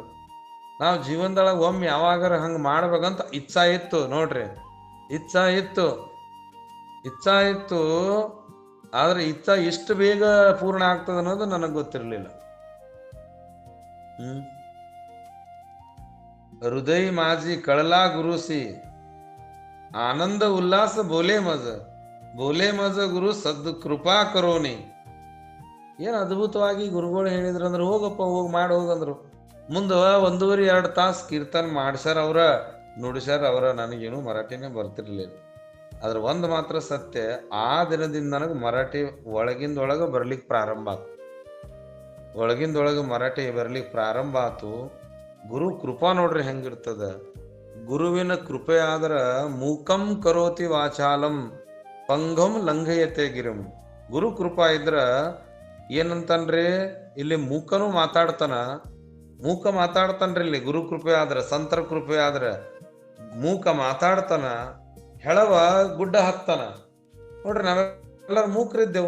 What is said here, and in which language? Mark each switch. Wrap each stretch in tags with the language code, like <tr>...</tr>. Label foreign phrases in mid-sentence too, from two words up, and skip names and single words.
<kn>ನಾವು ಜೀವನದೊಳಗೆ ಒಮ್ಮೆ ಯಾವಾಗಾರ ಹಂಗೆ ಮಾಡ್ಬೇಕಂತ ಇಚ್ಛಾ ಇತ್ತು. ನೋಡ್ರಿ, ಇಚ್ಛಾ ಇತ್ತು. ಆದ್ರೆ ಇಚ್ಛಾ ಇಷ್ಟು ಬೇಗ ಪೂರ್ಣ ಆಗ್ತದ ಅನ್ನೋದು ನನಗೆ ಗೊತ್ತಿರಲಿಲ್ಲ.</kn> <mr>ಹೃದಯ माझी कळला गुरुसी, आनंद उल्हास बोले मज गुरु सद् कृपा करोनी.</mr> <kn>ಏನ್ ಅದ್ಭುತವಾಗಿ ಗುರುಗಳು ಹೇಳಿದ್ರಂದ್ರೆ, ಹೋಗಪ್ಪ ಹೋಗಿ ಮಾಡಿ ಹೋಗಂದ್ರು. ಮುಂದ 1.5-2 ತಾಸು ಕೀರ್ತನ ಮಾಡ್ಸ್ಯಾರ ಅವ್ರ, ನುಡಿಸ್ಯಾರ ಅವ್ರ. ನನಗೇನು ಮರಾಠಿನೇ ಬರ್ತಿರ್ಲಿಲ್ಲ. ಆದ್ರೆ ಒಂದು ಮಾತ್ರ ಸತ್ಯ, ಆ ದಿನದಿಂದ ನನಗೆ ಮರಾಠಿ ಒಳಗಿಂದೊಳಗೆ ಬರ್ಲಿಕ್ಕೆ ಪ್ರಾರಂಭ ಆಯ್ತು. ಮರಾಠಿ ಬರ್ಲಿಕ್ಕೆ ಪ್ರಾರಂಭ ಆಯ್ತು. ಗುರು ಕೃಪಾ ನೋಡ್ರಿ ಹೆಂಗಿರ್ತದ. ಗುರುವಿನ ಕೃಪೆ ಆದ್ರ</kn> <sa>ಮೂಕಂ ಕರೋತಿ ವಾಚಾಲಂ ಪಂಗಂ ಲಂಘಯತೆ ಗಿರಂ.</sa> <kn>ಗುರು ಕೃಪಾ ಇದ್ರ ಏನಂತನ್ರಿ, ಇಲ್ಲಿ ಮೂಕನು ಮಾತಾಡ್ತಾನ, ಮೂಕ ಮಾತಾಡ್ತಾನ್ರಿ. ಇಲ್ಲಿ ಗುರು ಕೃಪೆ ಆದ್ರ, ಸಂತರ ಕೃಪೆ ಆದ್ರ ಮೂಕ ಮಾತಾಡ್ತಾನ, ಹೆಳವ ಗುಡ್ಡ ಹತ್ತಾನ. ನೋಡ್ರಿ, ನಾವೆಲ್ಲರೂ ಮೂಕರಿದ್ದೆವು.</kn>